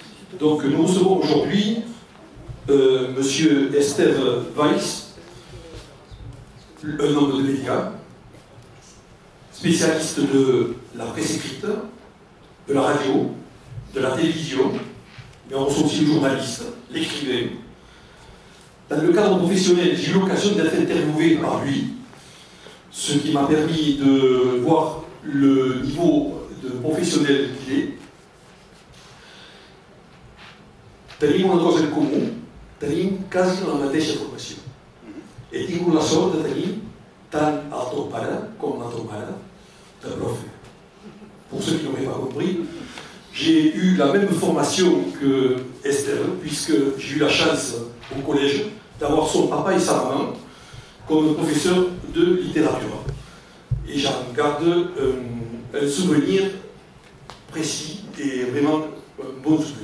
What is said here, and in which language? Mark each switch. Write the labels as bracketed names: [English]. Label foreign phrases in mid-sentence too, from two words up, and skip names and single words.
[French] Donc nous recevons aujourd'hui Monsieur Esteve Weiss, un homme de médias, spécialiste de la presse écrite, de la radio, de la télévision, mais on reçoit aussi le journaliste, l'écrivain. Dans le cadre professionnel, j'ai eu l'occasion d'être interviewé par lui, ce qui m'a permis de voir le niveau de professionnel qu'il est. [Catalan] Tenim una cosa en comú, tenim quasi la mateixa formació. He tingut la sort de tenir tant el teu pare com la teva mare de prof. [French] Pour ceux qui n'auraient pas compris, j'ai eu la même formation que Estelle, puisque j'ai eu la chance au collège d'avoir son papa et sa maman comme professeur de littérature. Et j'en garde un souvenir précis et vraiment un bon souvenir.